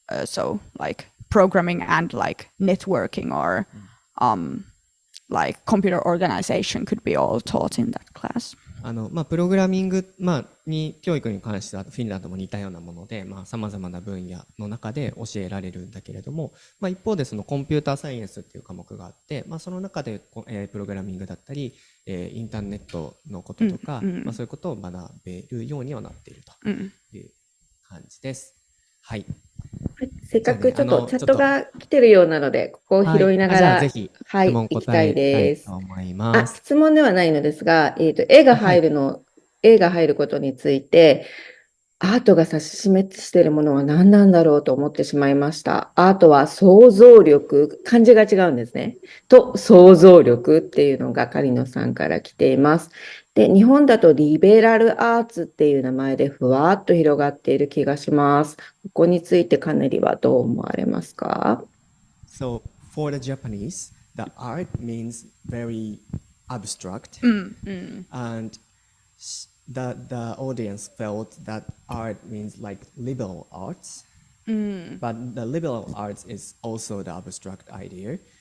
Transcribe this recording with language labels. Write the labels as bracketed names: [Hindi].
[English] So like programming and like networking or like computer organization could be all taught in that class. [Japanese] プログラミング、に教育に関してはフィンランドも似たようなもので、さまざまな分野の中で教えられるんだけれども、一方でそのコンピューターサイエンスっていう科目があって、その中で、プログラミングだったり、インターネットのこととか、そういうことを学べるようにはなっているという感じです。はい。せっかくちょっとチャットが来てるようなので、ここを拾いながら、ぜひ質問行きたいです。と思います。質問ではないのですが、絵が入ることについて、アートが指し示しているものは何なんだろうと思ってしまいました。アートは想像力、漢字が違うんですね。と想像力っていうのが狩野さんから来ています。で、日本だとリベラルアーツっていう名前でふわっと広がっている気がします。ここについてカネリはどう思われますか？ [English] So for the Japanese, the art means very abstract, and the audience felt that art means like liberal arts, but the liberal arts is also the abstract idea.